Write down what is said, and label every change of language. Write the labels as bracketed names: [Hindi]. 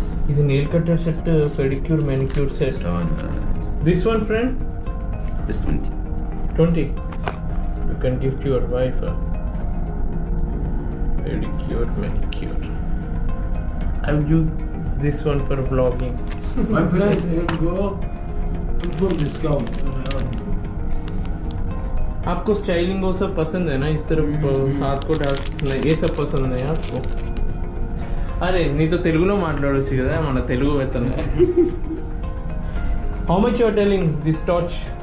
[Telugu] ఇది nail cutter set, pedicure manicure set. [English] This one, friend? This 20. 20. You can gift your wife a pedicure, manicure. I will use this one for vlogging. My friend, here you go. Full discount. [Hindi] आपको styling वो सब पसंद है ना? इस तरफ हाथ को डाल, ये सब पसंद है आपको? [Telugu] अरे నీతో తెలుగులో మాట్లాడొచ్చు కదా, మన Telugu వెతనే. [English] How much you are telling this torch?